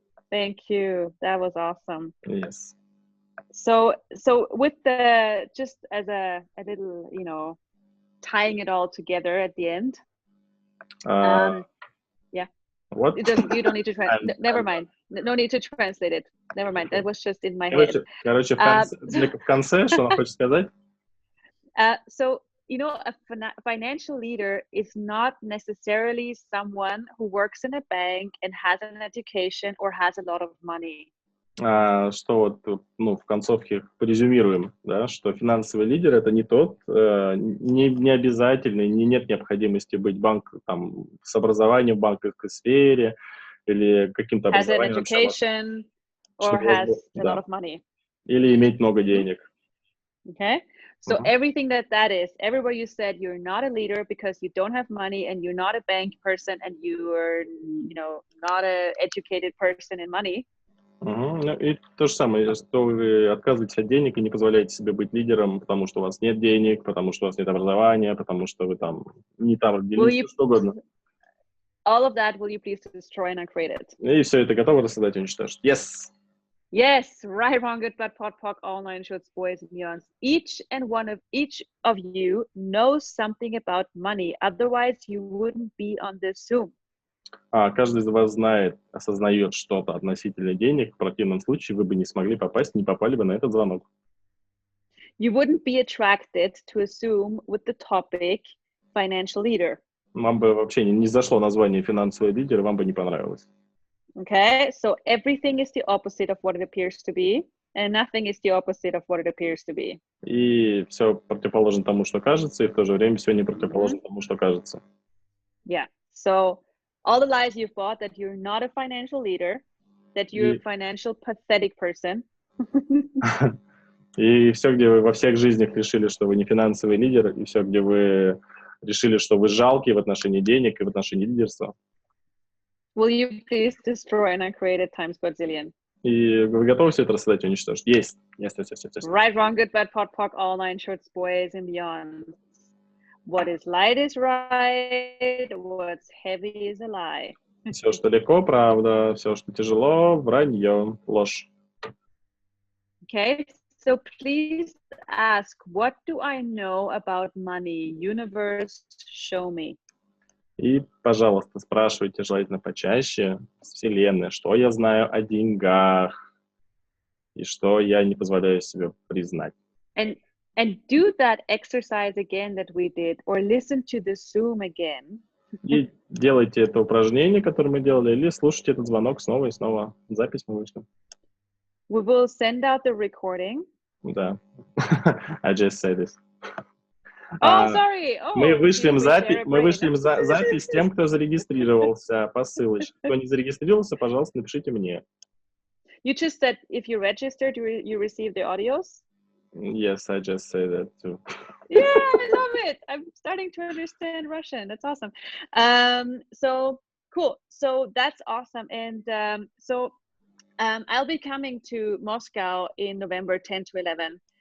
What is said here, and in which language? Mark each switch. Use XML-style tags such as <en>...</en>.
<en>thank you. That was awesome. Yes. So with the, just as a little, you know, tying it all together at the end. Yeah. What? You don't need to translate. Never mind. No need to translate it. Never mind. That was just in my head.</en> <ru>Короче, в конце, что она хочет сказать?</ru> <en>So, you know, a financial leader is not necessarily someone who works in a bank and has an education or has a lot of money.</en> <ru>Что вот, в концовке порезюмируем, да, что финансовый лидер — это не тот, не обязательно, нет необходимости быть там, с образованием в банковской сфере или каким-то</ru> <en>Has an</en> <ru>образованием.</ru> <en>education or has a lot of money.</en> <ru>Или иметь много денег.</ru> <en>Okay, so everything that is, everywhere you said you're not a leader because you don't have money and you're not a bank person and you're, you know, not a educated person in money.</en> <ru>И то же самое, что вы отказываетесь от денег и не позволяете себе быть лидером, потому что у вас нет денег, потому что у вас нет образования, потому что вы там не там родились, что угодно.</ru> <en>All of that, will you please destroy and uncreate it?</en> <ru>И все это готово рассадать и уничтожить.</ru> <en>Yes! Yes, right, wrong, good, bad, pot, pock, all nine shorts, boys, and neons. Each of you knows something about money. Otherwise, you wouldn't be on this Zoom.</en> <ru>Каждый из вас знает, осознает что-то относительно денег. В противном случае вы бы не смогли не попали бы на этот звонок.</ru> <en>You wouldn't be attracted to a Zoom with the topic financial leader.</en> <ru>Вам бы вообще не зашло название финансовый лидер, вам бы не понравилось.</ru> <en>Okay, so everything is the opposite of what it appears to be, and nothing is the opposite of what it appears to be.</en> <ru>И все противоположно тому, что кажется, и в то же время все не противоположно тому, что кажется.</ru> <en>Yeah, so all the lies you've bought that you're not a financial leader, that you're a financial pathetic person.</en> <ru>И все, где вы во всех жизнях решили, что вы не финансовый лидер, и все, где вы решили, что вы жалкие в отношении денег и в отношении лидерства.</ru> <en>Will you please destroy and uncreate it times quadrillion?</en> <ru>И вы готовы все это рассадать и уничтожить? Есть.</ru> <en>Yes. Right, wrong, good, bad, pot, pock, all nine shorts, boys, and beyond. What is light is right, what's heavy is a lie.</en> <ru>Все, что легко, правда. Все, что тяжело, вранье, ложь.</ru> <en>Okay, so please ask, what do I know about money? Universe, show me.</en> <ru>И, пожалуйста, спрашивайте желательно почаще с Вселенной, что я знаю о деньгах и что я не позволяю себе признать.</ru> <en>And do that exercise again that we did, or listen to the Zoom again.</en> <ru>И делайте это упражнение, которое мы делали, или слушайте этот звонок снова и снова. Запись мы вышлем.</ru> <en>We will send out the recording.</en> <ru>Да.</ru> <en>I just said this. Sorry.</en> <ru>Мы вышлем запись тем, кто зарегистрировался по ссылочке. Кто не зарегистрировался, пожалуйста, напишите мне.</ru> <en>You just said if you registered, you receive the audios? Yes, I just said that too. Yeah, I love it. I'm starting to understand Russian. That's awesome. So cool. So that's awesome. And I'll be coming to Moscow in November 10 to 11.</en>